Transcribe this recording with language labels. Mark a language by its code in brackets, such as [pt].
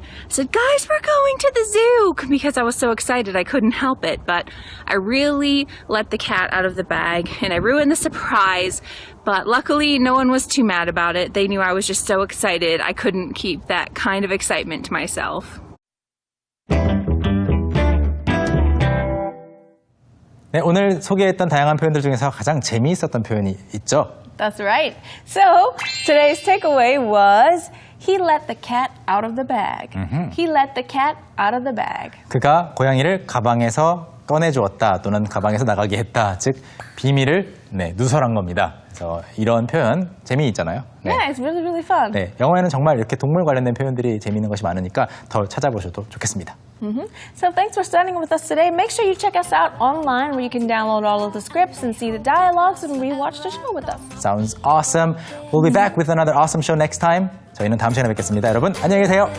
[en] I said, guys, we're going to the zoo, because I was so excited I couldn't help it. But I really let the cat out of the bag and I ruined the surprise. But luckily, no one was too mad about it. They knew I was just so excited I couldn't keep that kind of excitement to myself. [ko] 네, 오늘 소개했던 다양한 표현들 중에서 가장 재미있었던 표현이 있죠? [en] That's right. So today's takeaway was he let the cat out of the bag. He let the cat out of the bag. [ko] 그가 고양이를 가방에서 꺼내주었다 또는 가방에서 나가게 했다. 즉 비밀을 누설한 겁니다. 그래서 이런 표현 재미있잖아요. 네. [en] Yeah, it's really, really fun. [ko] 네, 영어에는 정말 이렇게 동물 관련된 표현들이 재미있는 것이 많으니까 더 찾아보셔도 좋겠습니다. [en] So thanks for studying with us today. Make sure you check us out online where you can download all of the scripts and see the dialogues and rewatch the show with us. Sounds awesome. We'll be back with another awesome show next time. [ko] 저희는 다음 시간에 뵙겠습니다. 여러분 안녕히 계세요.